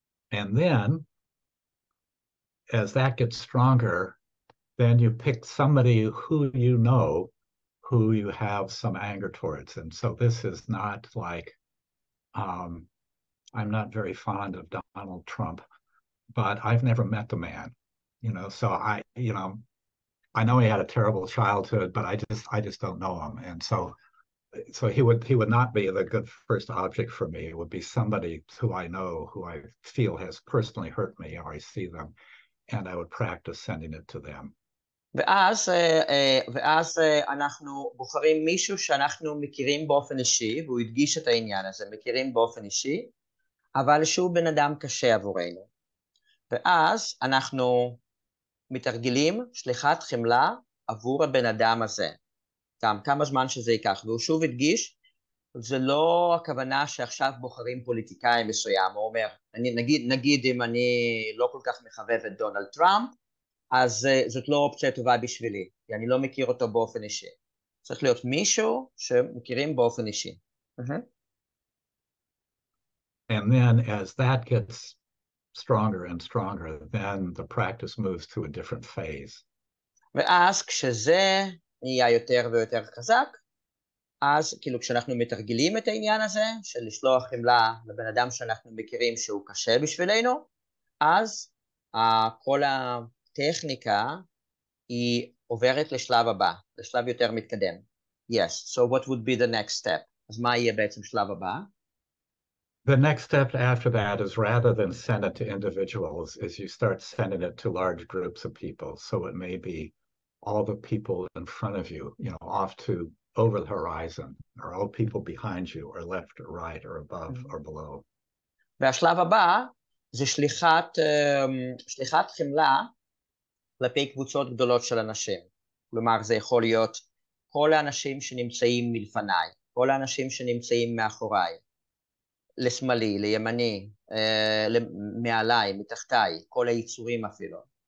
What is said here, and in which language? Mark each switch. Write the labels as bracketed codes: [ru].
[en] And then, as that gets stronger, then you pick somebody who you know, who you have some anger towards. And so this is not like, I'm not very fond of Donald Trump, but I've never met the man, you know, so I know he had a terrible childhood, but I just don't know him. And so he would not be the good first object for me. It would be somebody who I know, who I feel has personally hurt me, or I see them, and I would practice sending it to them. [he] ואז אנחנו בוחרים מישהו שאנחנו מכירים באופן אישי, והוא הדגיש את העניין הזה, מכירים באופן אישי, אבל שהוא בן אדם קשה עבורנו. ואז אנחנו מתרגלים שליחת חמלה עבור הבן אדם הזה. גם כמה זמן שזה ייקח, והוא שוב הדגיש, זה לא הכוונה שעכשיו בוחרים פוליטיקאי מסוים, הוא אומר, נגיד אם אני לא כל כך מחבב את דונלד טראמפ, אז זאת לא אופציה טובה בשבילי, כי אני לא מכיר אותו באופן אישי. צריך להיות מישהו שמכירים באופן אישי. [en] And then as that gets stronger and stronger, then the practice moves to a different phase. [he] ואז כשזה נהיה יותר ויותר חזק, אז כאילו כשאנחנו מתרגלים את העניין הזה של לשלוח חמלה לבן אדם שאנחנו מכירים שהוא קשה בשבילנו, אז כל הטכניקה היא עוברת לשלב הבא, לשלב יותר מתקדם. [en] Yes, so what would be the next step? [he] אז מה יהיה בעצם שלב הבא? [en] The next step after that is rather than send it to individuals, is you start sending it to large groups of people. So it may be all the people in front of you, you know, off to over the horizon, or all people behind you, or left or right, or above or below. [he] והשלב הבא זה שליחת חמלה כלפי קבוצות גדולות של אנשים. כלומר, זה יכול להיות כל האנשים שנמצאים מלפניי, כל האנשים שנמצאים מאחוריי, לשמאלי, לימני, מעליי, מתחתיי, כל היצורים אפילו.